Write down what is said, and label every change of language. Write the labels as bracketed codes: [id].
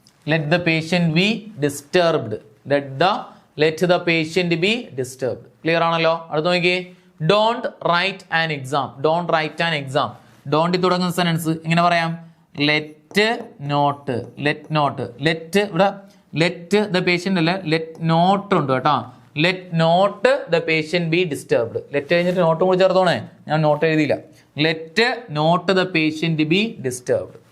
[en] Let the patient be disturbed. Let the patient be disturbed. Clear [ml] ആണല്ലോ? അടുത്ത നോക്കിയേ. [en] Don't write an exam. Don't write an exam. [ml] Don't തുടങ്ങുന്ന sentence എങ്ങനെ പറയാം? [en] Let not. Let not. Let ഇവിടെ let the patient അല്ല, let not ഉണ്ട് കേട്ടോ. Let not the patient be disturbed. [ml] Let കഴിഞ്ഞിട്ട് നോട്ടും കൂടി ചേർത്തോണേ, ഞാൻ നോട്ട് എഴുതിയില്ല. [en] Let not the patient be disturbed.